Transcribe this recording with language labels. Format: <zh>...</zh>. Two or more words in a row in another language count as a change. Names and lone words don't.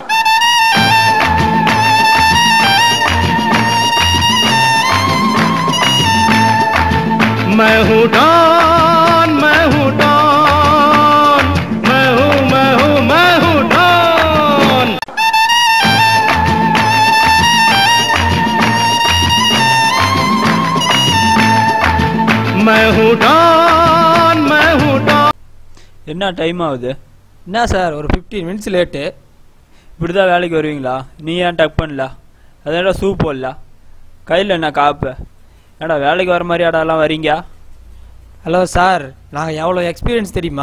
<hi>मैं हूँ डॉन, मैं हूँ डॉन, मैं हूँ मैं हूँ मैं हूँ डॉन। मैं हूँ डॉन, मैं हूँ डॉन।</hi> <ta>என்ன டைம் ஆகுது? என்ன சார், ஒரு 15 மினிட்ஸ் லேட்டு. இப்படி தான் வேலைக்கு வருவீங்களா? நீ ஏன் டக் பண்ணல? அதோட சூப் போடல, கையில் என்ன காப்பு? ஏடா வேலைக்கு வர மாதிரி ஆடாலாம் வரீங்க? ஹலோ சார், நாங்கள் எவ்வளோ எக்ஸ்பீரியன்ஸ் தெரியுமா?</ta>